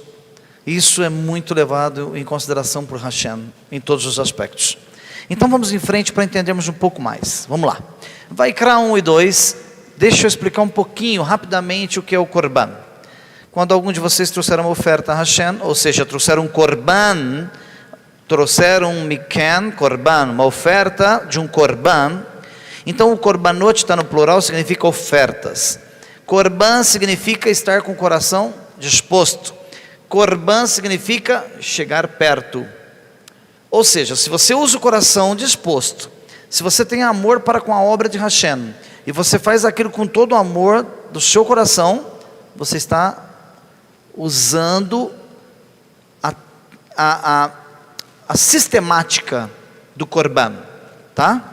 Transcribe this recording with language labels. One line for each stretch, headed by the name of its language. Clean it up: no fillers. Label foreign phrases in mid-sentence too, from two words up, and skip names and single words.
Portuguese: Isso é muito levado em consideração por Hashem, em todos os aspectos. Então vamos em frente para entendermos um pouco mais. Vamos lá. Vaikra 1 e 2, deixa eu explicar um pouquinho, rapidamente, o que é o korban. quando algum de vocês trouxeram uma oferta a Hashem, ou seja, trouxeram um korban, trouxeram um miken, korban, uma oferta de um korban. Então o korbanot está no plural, significa ofertas. Korban significa estar com o coração disposto. Korban significa chegar perto. Ou seja, se você usa o coração disposto, se você tem amor para com a obra de Hashem, e você faz aquilo com todo o amor do seu coração, você está usando a sistemática do korban, tá?